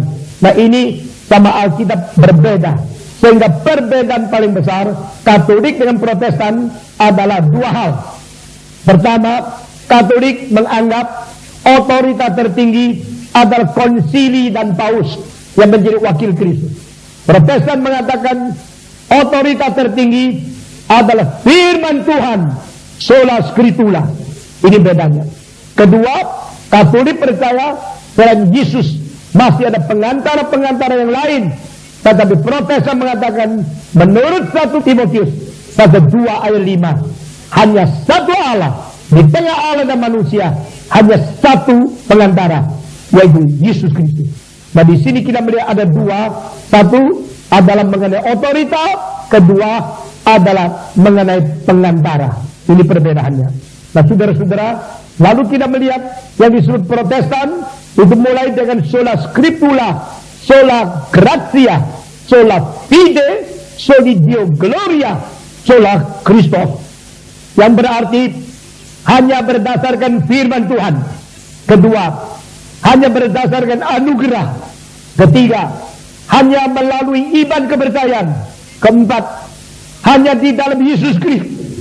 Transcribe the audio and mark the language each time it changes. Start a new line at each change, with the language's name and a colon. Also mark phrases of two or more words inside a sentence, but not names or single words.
Indonesian: Nah, ini sama Alkitab berbeda. Sehingga perbedaan paling besar Katolik dengan Protestan adalah dua hal. Pertama, Katolik menganggap otoritas tertinggi adalah konsili dan paus yang menjadi wakil Kristus. Protestan mengatakan otoritas tertinggi adalah firman Tuhan,
Latin: sola scriptura.
Indonesian: Ini bedanya. Kedua, Katolik percaya selain Yesus masih ada pengantara-pengantara yang lain. Tetapi Protestan mengatakan menurut 1 Timotius pasal 2 ayat 5, hanya satu Allah di tengah Allah dan manusia, hanya satu pengantara, yaitu Yesus Kristus. Nah, di sini kita melihat ada dua. Satu adalah mengenai otoritas, kedua adalah mengenai pengantara. Ini perbedaannya. Nah, saudara-saudara, lalu kita melihat yang disebut Protestan itu mulai dengan
Latin: sola scriptura, sola gratia, sola fide, soli Deo gloria, sola Christos,
Indonesian: yang berarti hanya berdasarkan firman Tuhan. Kedua, hanya berdasarkan anugerah. Ketiga, hanya melalui iman kepercayaan. Keempat, hanya di dalam Yesus Kristus.